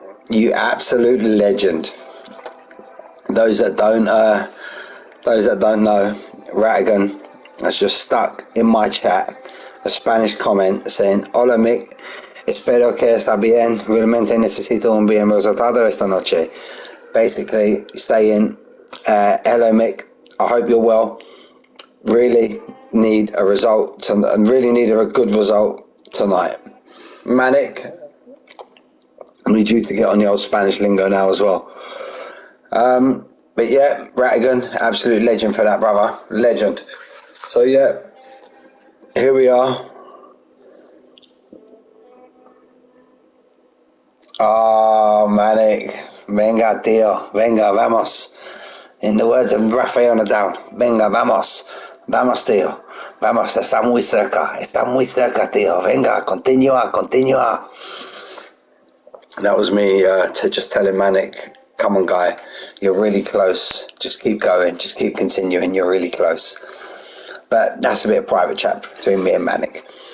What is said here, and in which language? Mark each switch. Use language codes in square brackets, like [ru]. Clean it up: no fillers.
[en] You absolute legend. Those that don't know, Ratigan has just stuck in my chat a Spanish comment saying, [es] "Hola Mick, espero que está bien. Realmente necesito un bien resultado esta noche." [en] Basically saying, "Hello Mick, I hope you're well. Really need a result and really need a good result tonight." Manic, I need you to get on the old Spanish lingo now as well. But yeah, Ratigan, absolute legend for that, brother. Legend. So yeah, here we are. [es] Oh, Manic. Venga, tío. Venga, vamos. [en] In the words of Rafael Nadal, [es] venga, vamos. Vamos, tío. Vamos, está muy cerca. Está muy cerca, tío. Venga, continúa, continúa. [en] That was me just telling Manic, come on, guy. You're really close. Just keep going. Just keep continuing. You're really close. But that's a bit of private chat between me and Manic.